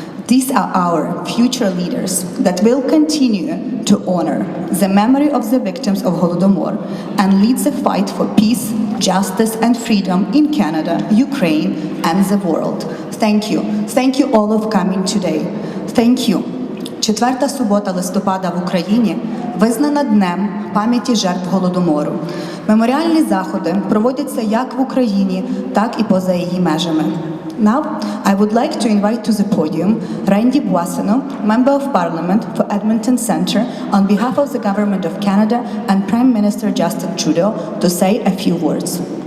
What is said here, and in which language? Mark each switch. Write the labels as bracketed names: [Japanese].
[English] These are our future leaders that will continue to honor the memory of the victims of Holodomor and lead the fight for peace, justice, and freedom in Canada, Ukraine, and the world. Thank you. Thank you all of coming today. Thank you. [Ukrainian] Четверта субота листопада в Україні визнана Днем пам'яті жертв Голодомору. Меморіальні заходи проводяться як в Україні, так і поза її межами. [English] Now, I would like to invite to the podium Randy Boissonneau, Member of Parliament for Edmonton Centre, on behalf of the Government of Canada and Prime Minister Justin Trudeau, to say a few words.